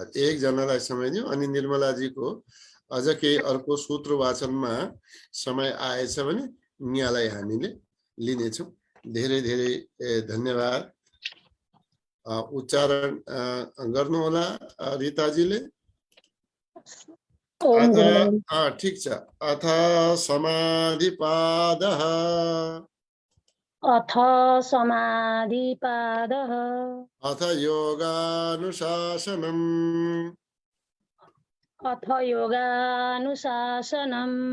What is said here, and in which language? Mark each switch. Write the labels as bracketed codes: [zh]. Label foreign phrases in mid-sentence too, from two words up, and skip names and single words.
[ne] एकजनालाई समय दिउँ अनि निर्मलाजीको अझ केही अर्को सूत्र वाचनमा समय आएछ भने यहाँलाई हामीले लिनेछौँ। धेरै धेरै धन्यवाद। उच्चारण गर्नुहोला रिताजीले। ठिक छ। [sa] अथ समाधिपादः अथ समाधिपादः अथ योगानुशासनम् अथ योगानुशासनम्